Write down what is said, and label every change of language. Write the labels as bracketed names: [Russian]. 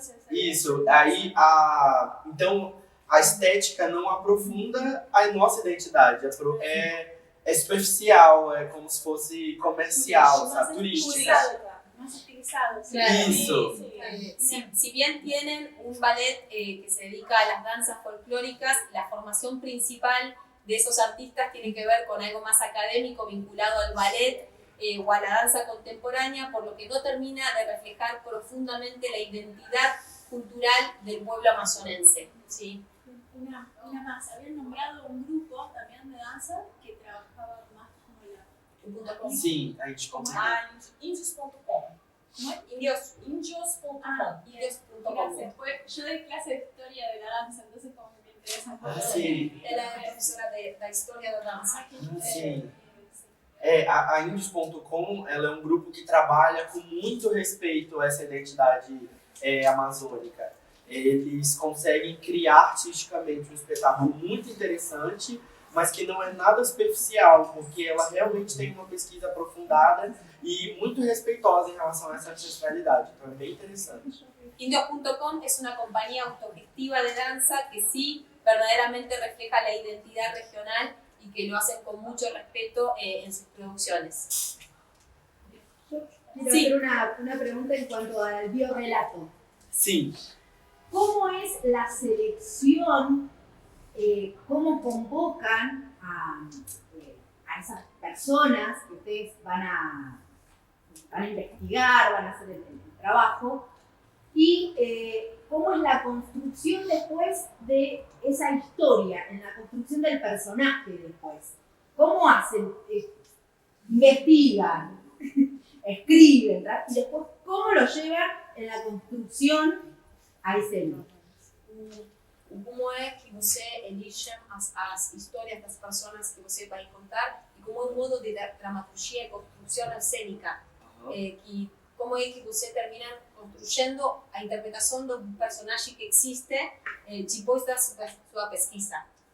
[Portuguese] Isso, aí então a estética não aprofunda a nossa identidade, é superficial, é como se fosse comercial, sabe? Turística. [Spanish] Más estilizado. Claro. [Portuguese] Isso. [Spanish] Si bien tienen un ballet que se dedica a las danzas folclóricas, la formación principal de esos artistas tiene que ver con algo más académico vinculado al ballet o a la danza contemporánea, por lo que no termina de reflejar profundamente la identidad cultural del pueblo amazonense. ¿Sí? Una más, habían nombrado un grupo también de danza que trabajaba más como la... [Portuguese] Sim, a gente consegue. Índios.com. [Spanish] ¿Cómo es? [Portuguese] Índios.com. [Spanish] Índios.com. Gracias. Yo doy clase de historia de la danza, entonces como que me interesa un poco. [Portuguese] Sim. Ela é professora da história da dança. Sim. A Índios.com, ela é um grupo que trabalha com muito respeito a essa identidade amazônica. Eles conseguem criar artisticamente um espetáculo muito interessante, mas que não é nada superficial, porque ela realmente tem uma pesquisa aprofundada e muito respeitosa em relação a essa ancestralidade. Então é bem interessante. [Spanish] Indios.com es una compañía autogestiva de danza que sí verdaderamente refleja la identidad regional y que lo hacen con mucho respeto en sus producciones. Quiero Sí. hacer una pregunta en cuanto al biorrelato. [Portuguese] Sim. [Spanish] ¿Cómo es la selección? ¿Cómo convocan a esas personas que ustedes van a investigar, van a hacer el trabajo? Y cómo es la construcción después de esa historia, en la construcción del personaje después. ¿Cómo hacen? Investigan, escriben, y después cómo lo llevan en la construcción a escena. [Portuguese] Como é que você elige as histórias das personas que você vai contar e como é um modo de dramaturgia e construção cênica. Como é que você termina construindo a interpretação de um personagem que existe depois da sua pesquisa.